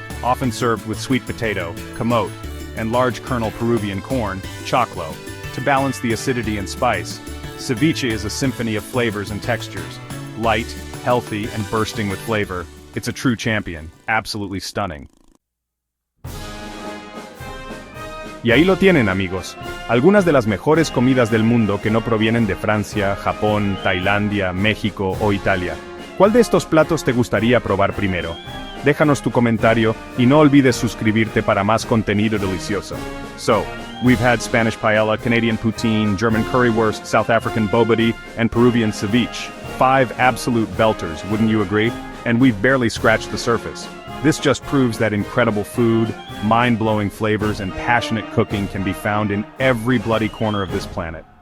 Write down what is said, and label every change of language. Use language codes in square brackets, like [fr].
[en] Often served with sweet potato, camote, and large kernel Peruvian corn, choclo, to balance the acidity and spice. Ceviche is a symphony of flavors and textures. Light, healthy, and bursting with flavor. It's a true champion. Absolutely stunning. [es] Y ahí lo tienen, amigos. Algunas de las mejores comidas del mundo que no provienen de Francia, Japón, Tailandia, México o Italia. ¿Cuál de estos platos te gustaría probar primero? Déjanos tu comentario y no olvides suscribirte para más contenido delicioso. [en] So, we've had Spanish paella, Canadian poutine, German currywurst, South African bobotie, and Peruvian ceviche. 5 absolute belters, wouldn't you agree? And we've barely scratched the surface. This just proves that incredible food, mind-blowing flavors, and passionate cooking can be found in every bloody corner of this planet.